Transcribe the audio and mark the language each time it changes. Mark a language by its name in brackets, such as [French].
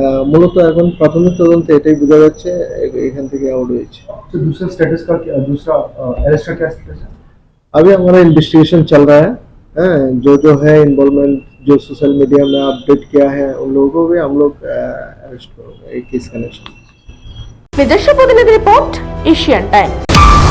[Bangla] মূলত এখন প্রাথমিক তদন্তে এটাই বোঝা যাচ্ছে এখান থেকে আউট হয়েছে। [Hindi] तो दूसरा स्टेटस का क्या, दूसरा अरेस्ट का क्या स्टेटस है? अभी हमारा इन्वेस्टिगेशन चल रहा है। जो है इन्वॉल्वमेंट जो सोशल मीडिया में अपडेट किया है उन लोगों को भी हम लोग अरेस्ट करेंगे। Case connection. [Bangla] নিজস্ব প্রতিনিধি রিপোর্ট, এশিয়ান টাইম।